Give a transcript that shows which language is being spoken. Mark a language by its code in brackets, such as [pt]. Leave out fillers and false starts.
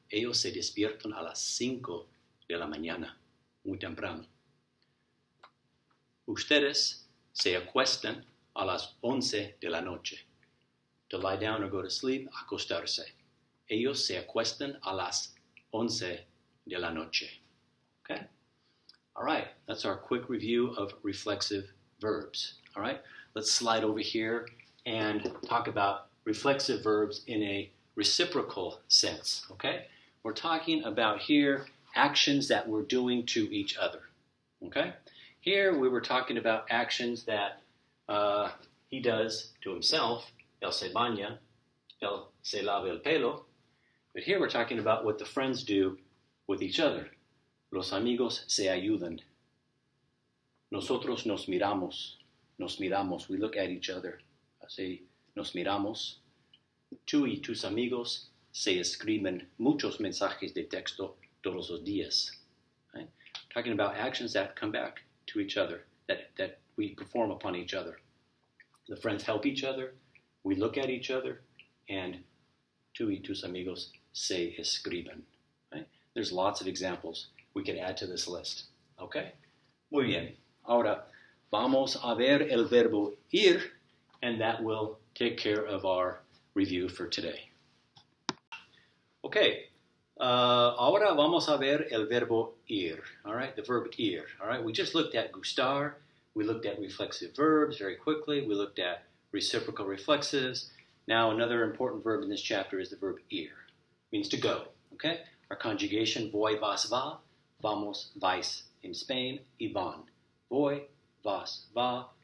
[es] Ellos se despiertan a las 5 de la mañana, muy temprano. Ustedes se acuestan a las 11 de la noche. [en] To lie down or go to sleep, [es] acostarse. Ellos se acuestan a las 11 de la noche. [en] Okay? All right, that's our quick review of reflexive verbs. All right, let's slide over here and talk about reflexive verbs in a reciprocal sense. Okay, we're talking about here actions that we're doing to each other. Okay, here we were talking about actions that he does to himself. [es] Él se baña, él se lava el pelo. [en] But here we're talking about what the friends do with each other. [es] Los amigos se ayudan. Nosotros nos miramos. Nos miramos. [en] We look at each other. [es] Así, nos miramos. Tú y tus amigos se escriben muchos mensajes de texto todos los días. [en] Right? Talking about actions that come back to each other, that we perform upon each other. The friends help each other. We look at each other. And [es] tú y tus amigos se escriben. [en] Right? There's lots of examples we can add to this list. Okay? [es] Muy bien. Ahora, vamos a ver el verbo ir, [en] and that will take care of our review for today. Okay. [es] Ahora vamos a ver el verbo ir. [en] All right? The verb ir. All right? We just looked at gustar. We looked at reflexive verbs very quickly. We looked at reciprocal reflexives. Now, another important verb in this chapter is the verb ir. It means to go. Okay? Our conjugation, voy, vas, va. [es] Vamos, vais [en] in Spain, [es] y van. Voy, vas, va.